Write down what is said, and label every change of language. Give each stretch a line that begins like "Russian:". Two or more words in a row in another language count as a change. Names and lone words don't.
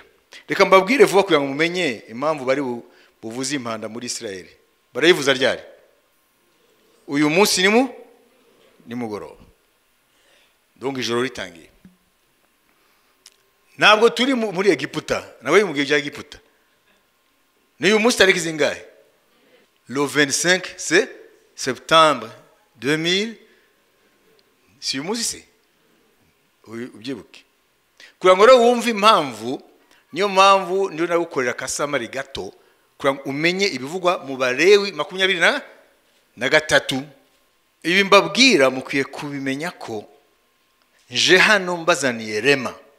Kinyarwanda: Reka mbabwire vuba kugira ngo mumenye impamvu bari buvuze impanda muri Isirayeli. Barayivuza ryari? Uyu munsi nimugoroba, donc ijoro ritangiye. Ntabwo turi muri Egiputa, nawe mu gihe cya Egiputa. Ni uyu munsi tariki zingahe?
French: Le 25 septembre 2000.
Kinyarwanda: Si uyu munsi se? Ubyibuke. Kugira ngo rero wumve impamvu, niyo mpamvu niyo nagukorera kasamari gato kugira ngo umenye ibivugwa mu Balewi 23. Ibi mbabwira mukwiye kubimenya ko nje hano mbazaniye rema.